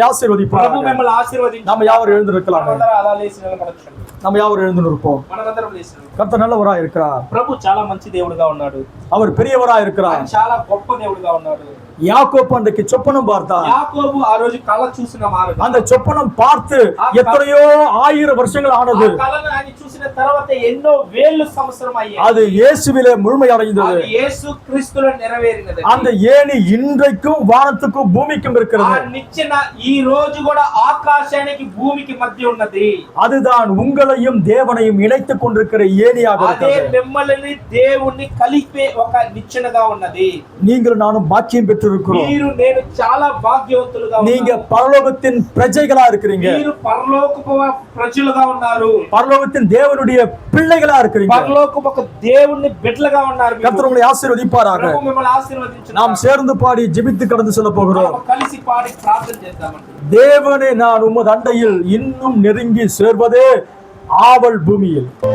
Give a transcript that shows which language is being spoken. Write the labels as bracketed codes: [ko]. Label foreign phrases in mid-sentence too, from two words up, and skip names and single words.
[te] ప్రభు [ta] ஆசீர்வதிப்பார். [te] మిమ్మల్ని ఆశీర్వదించి [ta] நம்ம யாவரும் எழுந்திருக்கலாம். [te] మనమందరం అలా లేచి నిలబడొచ్చు. [ta] நம்ம யாவரும் எழுந்து நிற்போம். [te] మనమందరం లేచి నిలబడొచ్చు. [ta] கர்த்தர் நல்லவரா இருக்கிறார். [te] ప్రభు చాలా మంచి దేవుడుగా ఉన్నాడు. [ta] அவர் பெரியவரா இருக்கிறார். [te] ఆయన చాలా గొప్ప దేవుడుగా ఉన్నాడు. [ta] யாக்கோப்பு அன்றைக்கு சொப்பனம் பார்த்தான். [te] యాకోబు ఆ రోజు కళ చూసిన వారు. [ta] அந்த சொப்பனம் பார்த்து எத்தனையோ 1000 வருஷங்கள் ஆனது. [te] ఆ కళను ఆయన చూసిన తర్వాత ఎన్నో వేల సంవత్సరం అయ్యాయి. [ta] அது இயேசுவிலே முழுமை அடைந்தது. [te] అది యేసు క్రీస్తులో నెరవేరినది. [ta] அந்த ஏணி இன்றைக்கும் வானத்துக்கும் பூமிக்கும் [te] ఆ [ta] இருக்கிறது. [te] నిచ్చెన ఈ రోజు కూడా ఆకాశానికి భూమికి మధ్య ఉన్నది. [ta] அதுதான் உங்களையும் தேவனையும் இணைத்துக் கொண்டிருக்கிற ஏணியாக [te] అదే [ta] இருக்கிறது. [te] మిమ్మల్ని దేవుణ్ణి కలిపే ఒక నిచ్చెనగా ఉన్నది. [ta] நீங்கள் நானும் பாக்கியம் பெற்றிருக்கிறோம். [te] మీరు నేను చాలా భాగ్యవంతులుగా [ta] நீங்க [te] ఉన్నాము. [ta] பரலோகத்தின் பிரஜைகளா இருக்கிறீங்க. [te] మీరు పరలోకపు ప్రజలుగా ఉన్నారు. [ta] பரலோகத்தின் தேவனுடைய பிள்ளைகளா இருக்கிறீங்க. [te] పరలోకపు ఒక దేవుని బిడ్డలుగా ఉన్నారు. [ta] கர்த்தர் உங்களை ஆசீர்வதிப்பாராக. [te] ప్రభు మిమ్మల్ని ఆశీర్వదించును. [ta] நாம் சேர்ந்து பாடி ஜெபித்து கடந்து செல்ல போகிறோம். [te] మనం కలిసి పాడి ప్రార్థన చేద్దామండి. [ta] தேவனே, நான் உமது அண்டையில் இன்னும் நெருங்கி சேர்வதே ஆவல் பூமியில்.